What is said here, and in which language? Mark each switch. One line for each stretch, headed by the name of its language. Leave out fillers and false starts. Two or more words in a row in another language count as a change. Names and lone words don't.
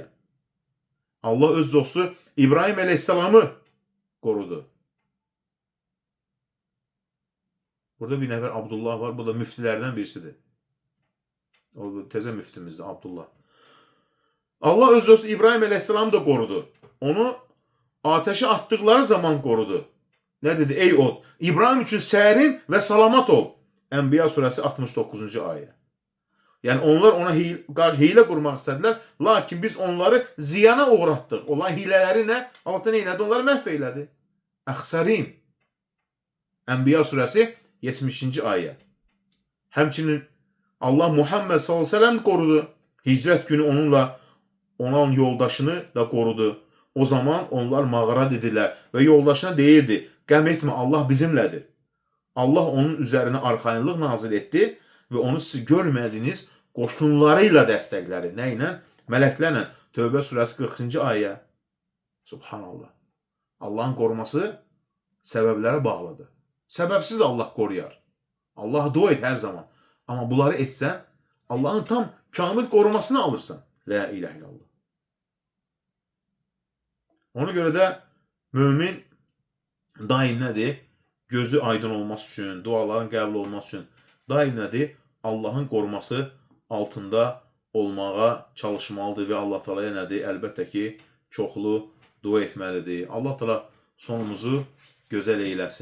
Azerbaijani: Allah öz dostu İbrahim əleyhissalamı qorudu. Burada bir nəfər Abdullah var. Bu da müftilərdən birisidir. O təzə müftimizdir Abdullah. Allah öz dostu İbrahim əleyhissalamı da qorudu.
Turkish: Onu Ateşe attıkları zaman korudu. Ne dedi?
Azerbaijani: Ey od, İbrahim için sərin ve salamat ol.
Turkish: Enbiya suresi 69. ayet. Yani onlar ona hile kurmak istediler. Lakin biz onları ziyana uğrattık. Olan hileleri ne?
Azerbaijani: Allah ne elədi? Onları məhv elədi. Əxsərin.
Turkish: Enbiya suresi 70. ayet.
Azerbaijani: Həmçinin Allah Muhammed
Arabic: صلى الله عليه وسلم
Azerbaijani: korudu.
Turkish: Hicret günü onunla olan yoldaşını da korudu.
Azerbaijani: O zaman onlar mağara dediler ve yoldaşına deyirdi, qəm etmə, Allah bizimlədir. Allah onun üzerine arxayınlıq nazil etdi ve onu siz görmədiyiniz qoşunlarıyla dəstəklədi. Nə ilə? Mələklərlə. Tövbə surəsi 40. ayə. Subhanallah. Allahın koruması səbəblərə bağlıdır. Səbəbsiz Allah koruyar. Allah dua et her zaman. Ama bunları etsən, Allah'ın tam kamil korumasını alırsan.
Arabic: لا إله إلا الله.
Azerbaijani: Ona göre de mümin daim nədir? Gözü aydın olması üçün, duaların qəbul olması üçün daim nədir? Allah'ın koruması altında olmağa çalışmalıdır ve Allah Teala'ya nədir? Əlbəttə ki, çoxlu dua etməlidir. Allah Teala sonumuzu gözəl eyləsin.